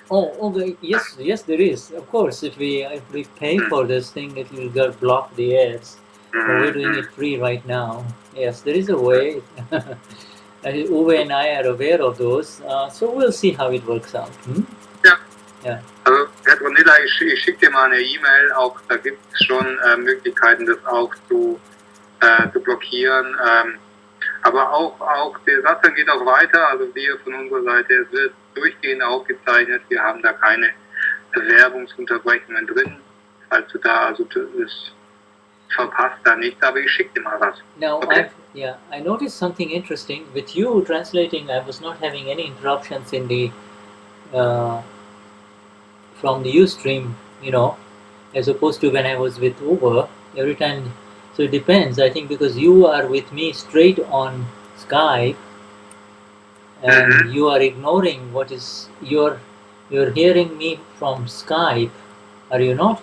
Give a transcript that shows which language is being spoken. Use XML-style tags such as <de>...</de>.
<en>oh, okay, yes, there is. Of course, if we pay for this thing, it will get block the ads. But we're doing it free right now. Yes, there is a way. Uwe and I are aware of those, so we'll see how it works out.</en> <de>Ja. Ja. Also, Petronilla, ich schicke dir mal eine E-Mail. Auch da gibt es schon Möglichkeiten, das auch zu blockieren. Aber auch der Satzang geht auch weiter. Also wir von unserer Seite, es wird durchgehend aufgezeichnet. Wir haben da keine Werbungsunterbrechungen drin. Falls du da, also das verpasst da nichts, aber ich schicke dir mal was.</de> <en>Now, Okay. I noticed something interesting. With you translating, I was not having any interruptions in the from the Ustream, as opposed to when I was with Uber. Every time, so it depends. I think because you are with me straight on Skype, and you are ignoring what is you're hearing me from Skype. Are you not?</en>